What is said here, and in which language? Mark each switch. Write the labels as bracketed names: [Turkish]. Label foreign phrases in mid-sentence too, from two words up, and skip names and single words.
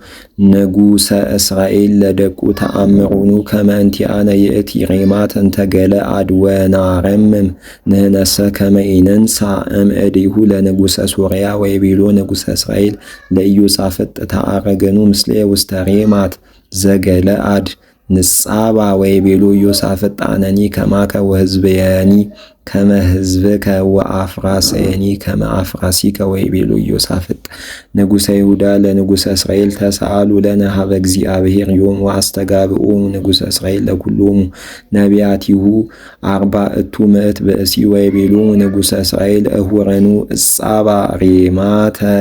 [Geez] ንጉሠ እስራኤል ለደቁ ተአምሩኑ ከመ እንቲአነ ይእቲ ሬማት እንተ ገለዓድ ወናረምም ንሕነሰ ከመ ኢንንሣእ እምእዴሁ ለንጉሠ ሶርያ ወይቤሎ ንጉሠ እስራኤል ለኢዮሳፍጥ ተአረገኑ ምስሌ ውስተ ሬማት ዘገለዓድ ንጻባ ወይቤሎ ኢዮሳፍጥ አነኒ ከማከ ወሕዝብየኒ ከመ ሕዝብከ ወአፍራስየኒ ከመ አፍራሲከ ወይቤሎ ኢዮሳፍጥ ንጉሠ ይሁዳ ለንጉሠ እስራኤል ተሰአሉ ለነ ሀበ እግዚአብሔር ዮም ወአስተጋብኦሙ ንጉሠ እስራኤል ለኵሎሙ ነቢያቲሁ አርባዕቱ ምዕት ብእሲ ወይቤሎሙ ንጉሠ እስራኤል እሁረኑ እጻባ ሬማተ